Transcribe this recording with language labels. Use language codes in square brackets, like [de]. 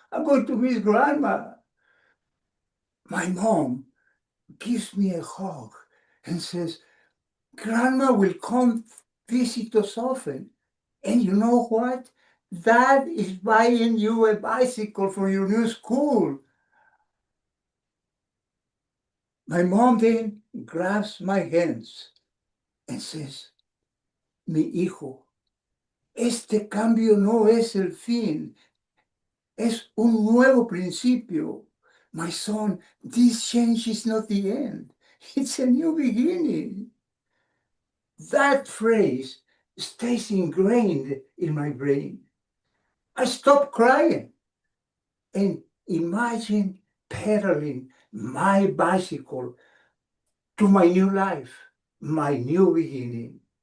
[en] I'm going to miss Grandma. My mom gives me a hug and says, Grandma will come visit us often. And you know what? Dad is buying you a bicycle for your new school. My mom then grabs my hands and says, [es] Mi hijo, este cambio no es el fin, es un nuevo principio. [en] My son, this change is not the end. It's a new beginning. That phrase stays ingrained in my brain. I stop crying and imagine pedaling my bicycle to my new life, my new beginning.